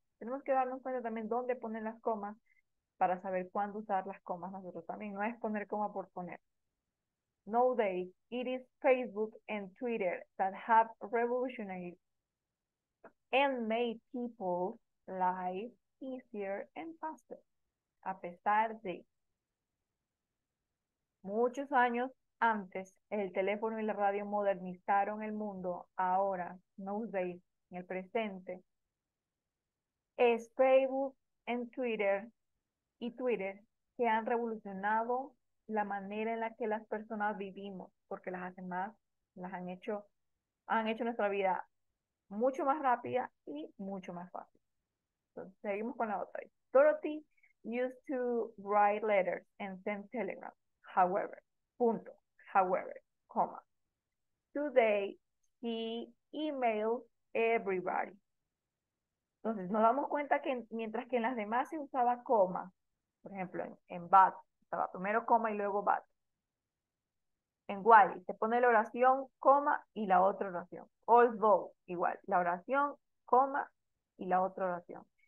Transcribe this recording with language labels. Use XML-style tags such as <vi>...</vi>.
<es>Tenemos que darnos cuenta también dónde poner las comas para saber cuándo usar las comas nosotros también. No es poner coma por poner.</es> <en>Nowadays, it is Facebook and Twitter that have revolutionized and made people's lives easier and faster.</en> <es>A pesar de muchos años antes, el teléfono y la radio modernizaron el mundo. Ahora, nowadays, en el presente, es Facebook en Twitter y Twitter que han revolucionado la manera en la que las personas vivimos, porque las hacen más, han hecho nuestra vida mucho más rápida y mucho más fácil. Entonces, seguimos con la otra.</es> <en>Dorothy used to write letters and send telegrams.</en> <es>However, punto, however, coma.</es> <en>Today, she emails everybody.</en> <es>Entonces, nos damos cuenta que mientras que en las demás se usaba coma, por ejemplo, en but, estaba primero coma y luego but. En while, se pone la oración, coma y la otra oración. Although, igual, la oración, coma y la otra oración.</es>